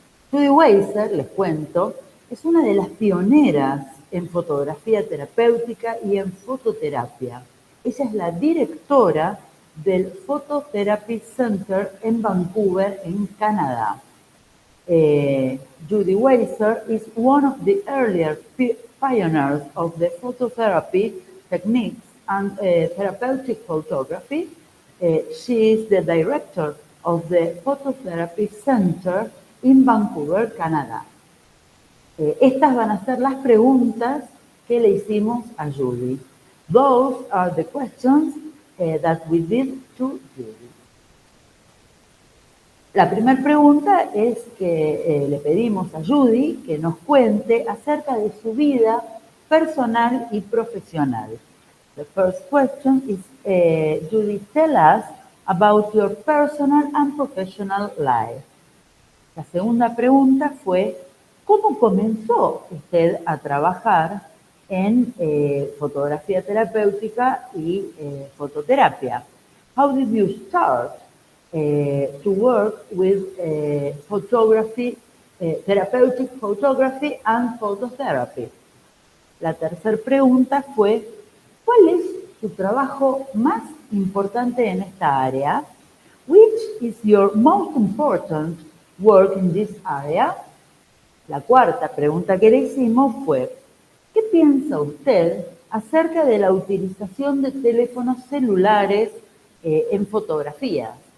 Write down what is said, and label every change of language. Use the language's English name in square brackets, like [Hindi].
[Spanish] Judy Weiser, les cuento, es una de las pioneras en fotografía terapéutica y en fototerapia. Ella es la directora del PhotoTherapy Centre en Vancouver, en Canadá. [English] Judy Weiser is one of the earlier pioneers of the phototherapy techniques and therapeutic photography. She is the director of the PhotoTherapy Centre in Vancouver, Canadá. [Spanish] Estas van a ser las preguntas que le hicimos a Judy. [English] Those are the questions that we did to Judy. [Spanish] La primera pregunta es que le pedimos a Judy que nos cuente acerca de su vida personal y profesional. [English] The first question is, Judy, tell us about your personal and professional life. [Spanish] La segunda pregunta fue, ¿cómo comenzó usted a trabajar en fotografía terapéutica y fototerapia? [English] How did you start to work with photography, therapeutic photography and phototherapy? [Spanish] La tercera pregunta fue, ¿cuál es su trabajo más importante en esta área? [English] Which is your most important work in this area? [Spanish] La cuarta pregunta que le hicimos fue, ¿qué piensa usted acerca de la utilización de teléfonos celulares en fotografías?